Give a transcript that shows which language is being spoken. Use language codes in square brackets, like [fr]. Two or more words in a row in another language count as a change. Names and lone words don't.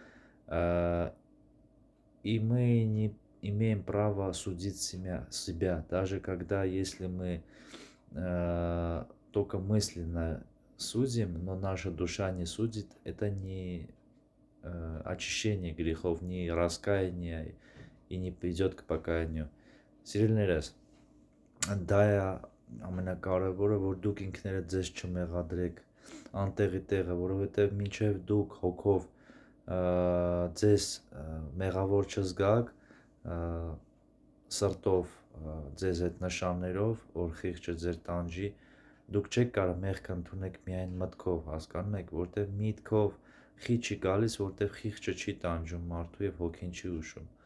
[ru] И мы не имеем права судить себя, даже когда, если мы только мысленно судим, но наша душа не судит, это не очищение грехов, не раскаяние и не приведет к покаянию. [hy] Սիրելիներս, դա է ամենակարևորը, որ դուք ինքներդ ձեզ չմեղադրեք անտեղի տեղը, որովհետև մինչև դուք հոգով ձեզ մեղավոր չզգաք, սրտով ձեզ այդ նշաններով, որ խիղճը ձեր տանջի, դուք չեք կարող մեղք ընդունեք միայն մտքով, հասկանում եք, որտեղ միտքով խիղճ չի գալիս, որտեղ խիղճը չի տանջում մարդու եւ հոգին չի ուշում,